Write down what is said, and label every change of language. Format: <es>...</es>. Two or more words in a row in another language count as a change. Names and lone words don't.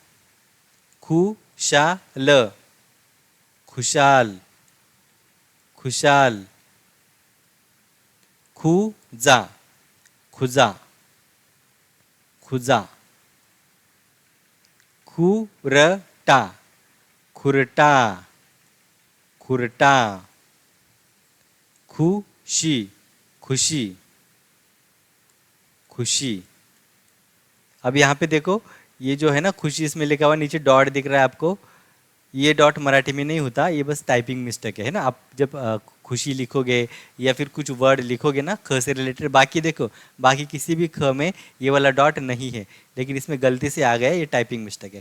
<mr>खुशाल, खुशाल, खुशाल। खुजा, खुजा, खुजा। खुरटा, खुरटा, खुरटा। खुशी, खुशी, खुशी।</mr> <hi>अब यहाँ पे देखो, ये जो है ना खुशी, इसमें लिखा हुआ नीचे डॉट दिख रहा है आपको। ये डॉट मराठी में नहीं होता, ये बस</hi> <en>typing mistake</en> <hi>है ना। आप जब खुशी लिखोगे या फिर कुछ वर्ड लिखोगे ना ख से रिलेटेड, बाकी देखो, बाकी किसी भी ख में ये वाला डॉट नहीं है, लेकिन इसमें गलती से आ गया, ये</hi> <en>typing mistake</en> <hi>है।</hi>